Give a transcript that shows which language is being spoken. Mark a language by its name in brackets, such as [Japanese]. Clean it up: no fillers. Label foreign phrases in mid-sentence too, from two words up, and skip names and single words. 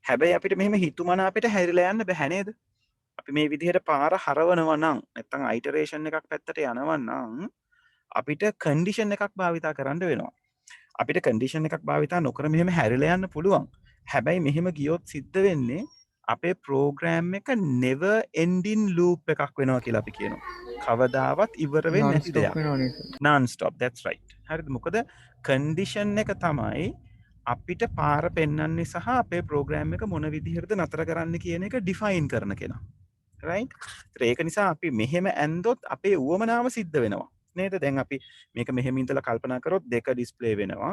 [Sinhala] හැබැයි අපිට මෙහෙම හිතුමනා අපිට හැරිලා යන්න බෑ නේද? අපි මේ විදිහට පාර හරවනවා නම් නැත්තම් අයිටරේෂන් එකක් පැත්තට යනවා නම් අපිට කන්ඩිෂන් එකක් භාවිතා කරන්න වෙනවා. අපිට කන්ඩිෂන් එකක් භාවිතා නොකර මෙහෙම හැරිලා යන්න පුළුවන්. හැබැයි මෙහෙම ගියොත් සිද්ධ වෙන්නේ අපේ ප්‍රෝග්‍රෑම් එක [English] never ending loop [Sinhala] එකක් වෙනවා කියලා අපි කියනවා. කවදාවත් ඉවර වෙන්නේ non නැති stop දෙයක්. වෙනවනේ සර්. [English] non stop, that's right. [Sinhala] හරිද? මොකද කන්ඩිෂන් එක තමයි අපිට පාර පෙන්වන්නේ සහ අපේ ප්‍රෝග්‍රෑම් එක මොන විදිහටද නතර කරන්න කියන එක ඩිෆයින් කරන කෙනා. right? ඒක නිසා අපි මෙහෙම ඇන්දොත් අපේ උවමනාව සිද්ධ වෙනවා. නේද? දැන් අපි මේක මෙහෙම ඉඳලා කල්පනා කරොත් 2 ඩිස්ප්ලේ වෙනවා.